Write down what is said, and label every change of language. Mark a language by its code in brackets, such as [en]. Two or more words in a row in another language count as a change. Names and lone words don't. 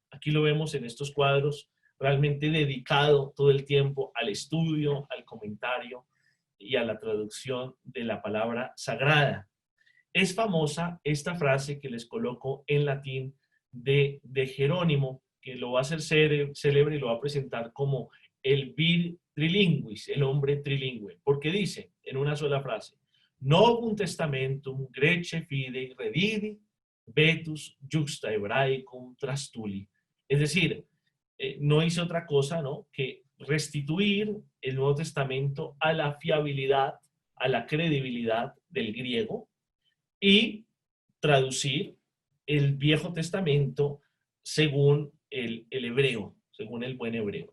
[es] Aquí lo vemos en estos cuadros, realmente dedicado todo el tiempo al estudio, al comentario y a la traducción de la palabra sagrada. Es famosa esta frase que les coloco en latín de Jerónimo, que lo va a hacer célebre y lo va a presentar como el [la] vir trilinguis, [es] el hombre trilingüe, porque dice en una sola frase, [la] novum testamentum grece fidei redidi, vetus juxta hebraicum trastuli. [es] Es decir, no hizo otra cosa, ¿no?, que restituir el Nuevo Testamento a la fiabilidad, a la credibilidad del griego y traducir el Viejo Testamento según el hebreo, según el buen hebreo.